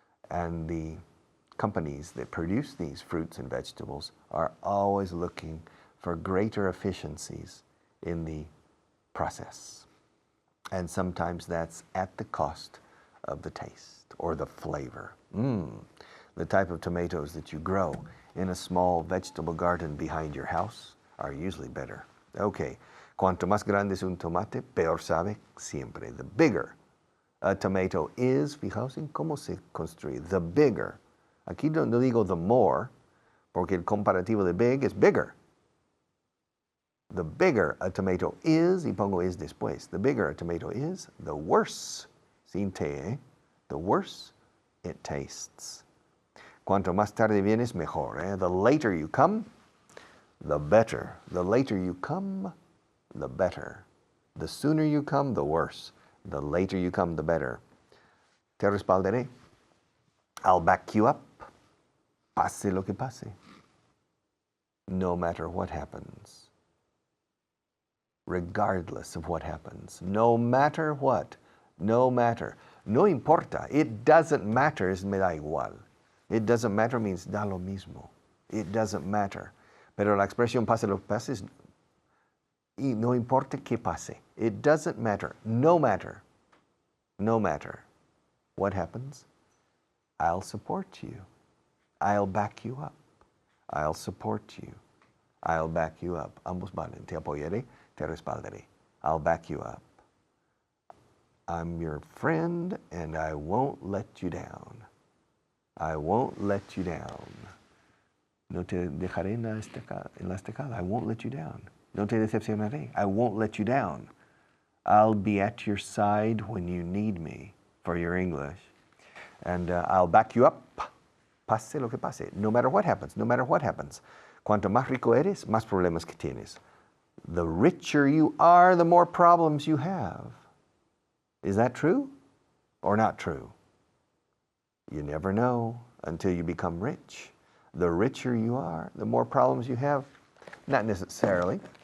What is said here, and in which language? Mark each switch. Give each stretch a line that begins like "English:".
English: And the companies that produce these fruits and vegetables are always looking for greater efficiencies in the process. And sometimes that's at the cost of the taste or the flavor. The type of tomatoes that you grow in a small vegetable garden behind your house are usually better.
Spanish: Okay, cuanto más grande es un tomate, peor sabe siempre.
English: The bigger a tomato is,
Spanish: fijaos en cómo se construye,
English: the bigger.
Spanish: Aquí no digo the more, porque el comparativo de big es bigger.
English: The bigger a tomato is,
Spanish: y pongo is después,
English: the bigger a tomato is, the worse,
Spanish: sin te,
English: the worse it tastes.
Spanish: Cuanto más tarde vienes, mejor.
English: The later you come, the better. The later you come, the better. The sooner you come, the worse. The later you come, the better.
Spanish: Te respaldaré.
English: I'll back you up.
Spanish: Pase lo que pase.
English: No matter what happens. Regardless of what happens. No matter what. No matter.
Spanish: No importa.
English: It doesn't matter.
Spanish: Es me da igual.
English: It doesn't matter means
Spanish: da lo mismo.
English: It doesn't matter.
Spanish: Pero la expresión pase lo que pase es y no importa que pase.
English: It doesn't matter. No matter. No matter what happens, I'll support you. I'll back you up. I'll support you. I'll back you up.
Spanish: Ambos valen. Te apoyaré, te respaldaré.
English: I'll back you up. I'm your friend and I won't let you down. I won't let you down.
Spanish: No te dejaré en la estacada.
English: I won't let you down.
Spanish: No te decepcionaré.
English: I won't let you down. I'll be at your side when you need me for your English. And I'll back you up.
Spanish: Pase lo que pase.
English: No matter what happens. No matter what happens.
Spanish: Cuanto más rico eres, más problemas que tienes.
English: The richer you are, the more problems you have. Is that true or not true? You never know until you become rich. The richer you are, the more problems you have. Not necessarily.